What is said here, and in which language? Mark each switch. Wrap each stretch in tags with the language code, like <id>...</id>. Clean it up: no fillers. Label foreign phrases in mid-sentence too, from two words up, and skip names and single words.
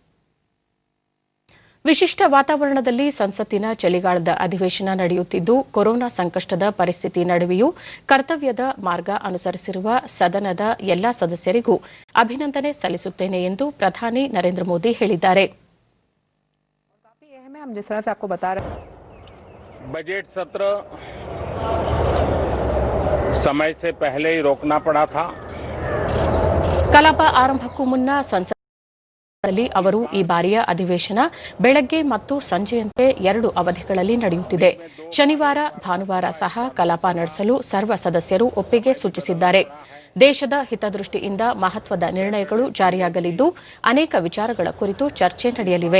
<kn>ವಿಶಿಷ್ಟ ವಾತಾವರಣದಲ್ಲಿ ಸಂಸತ್ತಿನ ಚಳಿಗಾಲದ ಅಧಿವೇಶನ ನಡೆಯುತ್ತಿದ್ದು ಕೊರೋನಾ ಸಂಕಷ್ಟದ ಪರಿಸ್ಥಿತಿ ನಡುವೆಯೂ ಕರ್ತವ್ಯದ ಮಾರ್ಗ ಅನುಸರಿಸಿರುವ ಸದನದ ಎಲ್ಲಾ ಸದಸ್ಯರಿಗೂ ಅಭಿನಂದನೆ ಸಲ್ಲಿಸುತ್ತೇನೆ ಎಂದು ಪ್ರಧಾನಿ ನರೇಂದ್ರ ಮೋದಿ ಹೇಳಿದ್ದಾರೆ.</kn> <hi>बजट सत्र समय से पहले ही रोकना पड़ा था.</hi> <kn>ಕಲಾಪ ಆರಂಭಕ್ಕೂ ಮುನ್ನ ಸಂಸತ್ನಲ್ಲಿ ಅವರು ಈ ಬಾರಿಯ ಅಧಿವೇಶನ ಬೆಳಗ್ಗೆ ಮತ್ತು ಸಂಜೆಯಂತೆ 2 ಅವಧಿಗಳಲ್ಲಿ ನಡೆಯುತ್ತಿದೆ. ಶನಿವಾರ ಭಾನುವಾರ ಸಹ ಕಲಾಪ ನಡೆಸಲು ಸರ್ವ ಸದಸ್ಯರು ಒಪ್ಪಿಗೆ ಸೂಚಿಸಿದ್ದಾರೆ. ದೇಶದ ಹಿತದೃಷ್ಟಿಯಿಂದ ಮಹತ್ವದ ನಿರ್ಣಯಗಳು ಜಾರಿಯಾಗಲಿದ್ದು ಅನೇಕ ವಿಚಾರಗಳ ಕುರಿತು ಚರ್ಚೆ ನಡೆಯಲಿವೆ.</kn>